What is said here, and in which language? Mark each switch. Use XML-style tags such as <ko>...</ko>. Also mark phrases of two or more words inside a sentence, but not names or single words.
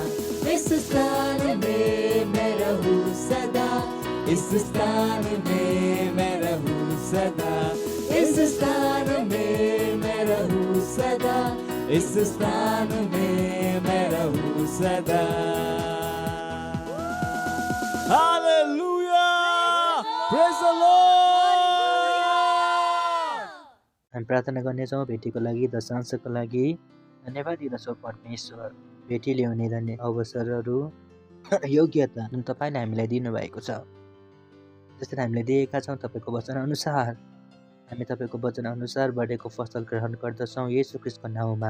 <hi>इस स्थान में मैं रहूं सदा, इस स्थान में मैं रहूं सदा, इस स्थान में मैं रहूं सदा, इस स्थान में मैं रहूं सदा।</hi> <en>हालेलुया, Praise the Lord.</en> <ne>हामी प्रार्थना गर्नेछौँ भेटीको लागि, दशांशको लागि। धन्यवाद दिदछौँ परमेश्वर, भेटी ल्याउने धन्य अवसरहरू, योग्यता जुन तपाईँले हामीलाई दिनुभएको छ। जसरी हामीले दिएका छौँ तपाईँको वचनअनुसार हामी तपाईँको वचनअनुसार बढेको फसल ग्रहण गर्दछौँ येशू ख्रीष्टको नाउँमा।</ne>